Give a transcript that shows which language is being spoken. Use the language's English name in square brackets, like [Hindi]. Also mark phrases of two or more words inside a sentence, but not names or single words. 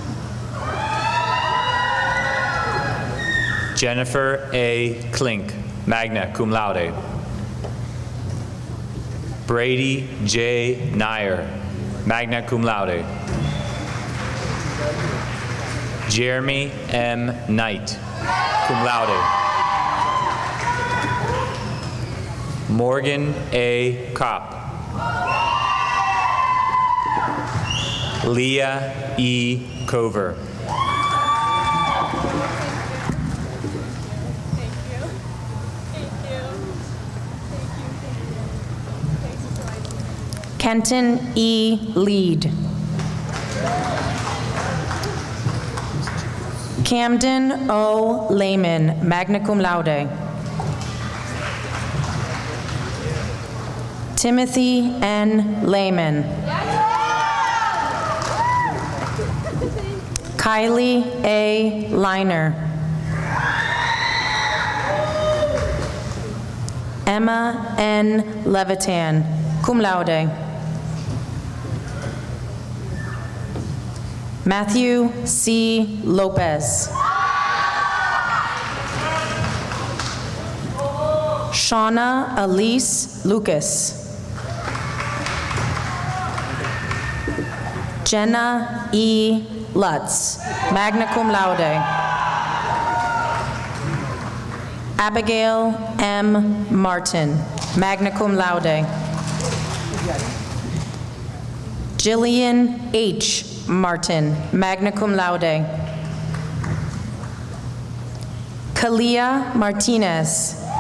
[English] Jennifer A. Klink, [Latin] magna cum laude. [English] Brady J. Nyer, [Latin] magna cum laude. [English] Jeremy M. [Latin] Knight, cum laude. [English] Morgan A. Kopp. Leah E. Cover. Kenton E. Lead. Camden O. [Latin] Lehman, magna cum laude. [English] Timothy N. Lehman. Kylie A. Liner. Emma N. [Latin] Levitan, cum laude. [English] Matthew C. Lopez. Shauna Elise Lucas. Jenna E. Lutz, [Latin] magna cum laude. [English] Abigail M. Martin, [Latin] magna cum laude. [English] Jillian H. Martin, [Latin] magna cum laude. [English] Kalia Martinez.